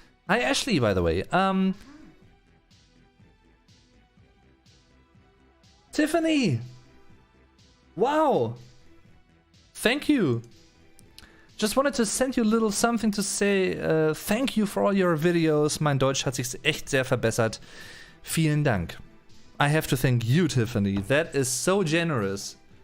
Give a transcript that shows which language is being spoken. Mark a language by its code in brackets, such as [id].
[en] Hi Ashley, by the way. Tiffany! Wow! Thank you! Just wanted to send you a little something to say thank you for all your videos. [de] Mein Deutsch hat sich echt sehr verbessert. Vielen Dank. [en] I have to thank you, Tiffany. That is so generous.